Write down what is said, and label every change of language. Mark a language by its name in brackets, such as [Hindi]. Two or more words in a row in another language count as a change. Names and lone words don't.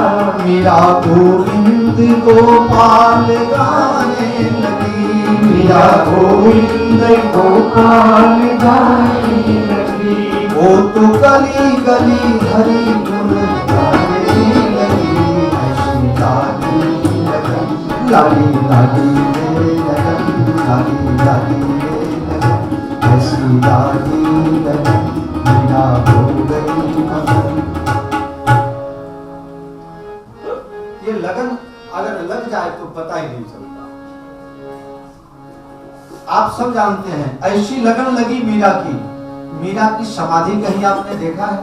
[Hindi] मीरा गोविंद गोपाल गाने लगी, मीरा गोविंद गोपाल गाने लगी। वो तो गली गली हरि गुण गाने लगी। ऐसी लागी लगन लाली लाली रे लगन, लाली लाली रे लगन, ऐसी लागी लगन मीरा हो गई मगन। ये लगन अगर लग जाए तो पता ही नहीं चलता। आप सब जानते हैं ऐसी लगन लगी मीरा की। मीरा की समाधि कहीं आपने देखा है?